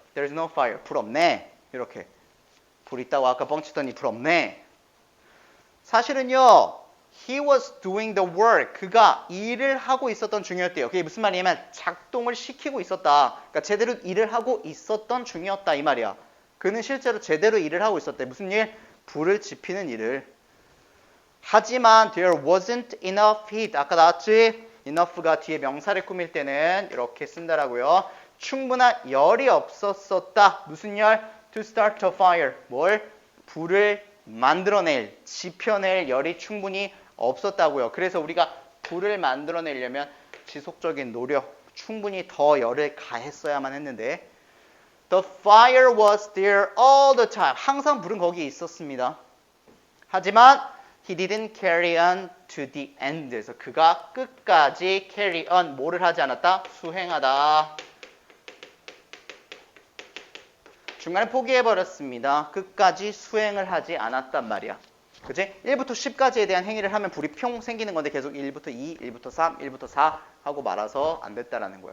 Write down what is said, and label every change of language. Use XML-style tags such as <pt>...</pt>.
<en>There's no fire.</en> <ko>불 없네. 이렇게. 불 있다고 아까 뻥치더니 불 없네. 사실은요.</ko> <en>He was doing the work.</en> <ko>그가 일을 하고 있었던 중이었대요. 그게 무슨 말이냐면 작동을 시키고 있었다. 그러니까 제대로 일을 하고 있었던 중이었다 이 말이야. 그는 실제로 제대로 일을 하고 있었대. 무슨 일? 불을 지피는 일을. 하지만</ko> <en>there wasn't enough heat.</en> <ko>아까 나왔지? enough가 뒤에 명사를 꾸밀 때는 이렇게 쓴다라고요. 충분한 열이 없었었다. 무슨 열?</ko> <en>To start a fire.</en> <ko>뭘? 불을 만들어낼, 지펴낼 열이 충분히 없었다고요. 그래서 우리가 불을 만들어내려면 지속적인 노력, 충분히 더 열을 가했어야만 했는데</ko> <en>The fire was there all the time.</en> <ko>항상 불은 거기에 있었습니다. 하지만</ko> <en>He didn't carry on to the end.</en> <ko>그래서 그가 끝까지</ko> <en>carry on,</en> <ko>뭐를 하지 않았다? 수행하다. 중간에 포기해버렸습니다. 끝까지 수행을 하지 않았단 말이야. 그치? 1부터 10까지에 대한 행위를 하면 불이 평 생기는 건데 계속 1부터 2, 1부터 3, 1부터 4 하고 말아서 안 됐다라는 거야.</ko>